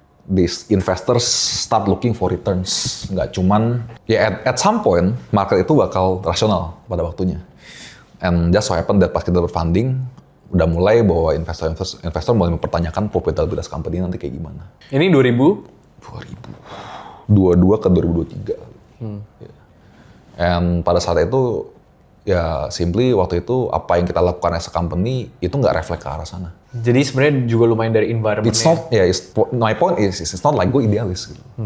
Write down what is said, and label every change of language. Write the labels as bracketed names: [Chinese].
[English] These investors start looking for returns. [Indonesian] Nggak cuman, ya at some point, market itu bakal rasional pada waktunya. And just so happen that pas kita dapat funding, udah mulai bahwa investor mulai mempertanyakan profitabilitas company nanti kayak gimana. Ini 2022 ke 2023. Yeah. And pada saat itu, ya simply waktu itu apa yang kita lakukan as a company itu nggak reflect ke arah sana. Jadi sebenarnya juga lumayan dari environment. [English] It's not, my point is it's not like gue idealis gitu.